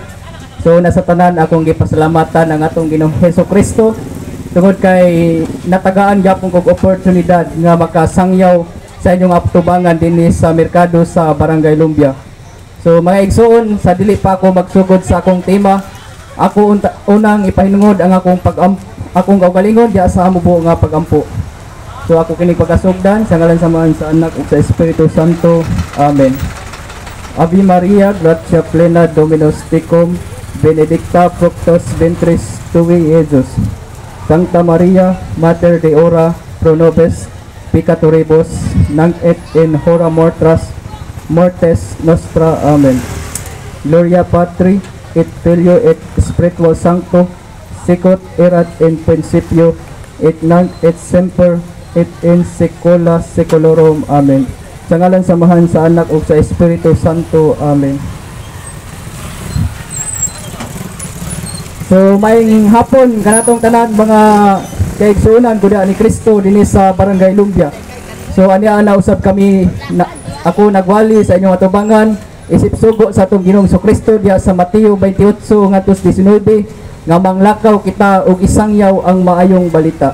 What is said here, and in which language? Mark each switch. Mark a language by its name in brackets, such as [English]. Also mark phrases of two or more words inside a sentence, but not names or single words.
[Cebuano] So nasa tanan akong gipasalamatan ang atong Ginoong Hesukristo tungod kay natagaan gyapon kog oportunidad nga makasangyaw sa inyong atubangan dinis sa merkado sa Barangay Lumbia. So mga igsoon, sa dili pa ako magsugod sa akong tema, ako unang ipahinungod ang akong kaugalingon diya sa amubo nga pagampo. So ako kining pagkasugdan sa ngalan samahan sa Anak ug sa Espiritu Santo. Amen. [Latin] Ave Maria, gratia plena, Dominus tecum, benedicta fructus ventris tui, Jesus. Sancta Maria, Mater Dei ora, pro nobis peccatoribus, nunc et in hora mortis nostra. [Cebuano] Amen. [Latin] Gloria Patri, et Filio, et Spiritus Sancto, sicut erat in principio, et nunc et semper, et in secula seculorum. [Cebuano] Amen. Sa ngalan samahan sa Anak ug sa Espiritu Santo. Amen. So maayong hapon kanatong tanan mga kaigsuonan ko ni Kristo dinhi sa Barangay Lumbia. So ania na usab kami ako nagwali sa inyong atubangan isip sugo sa atong Ginoong Kristo diha sa Mateo 28 ngadto 19 nga manglakaw kita og isangyaw ang maayong balita.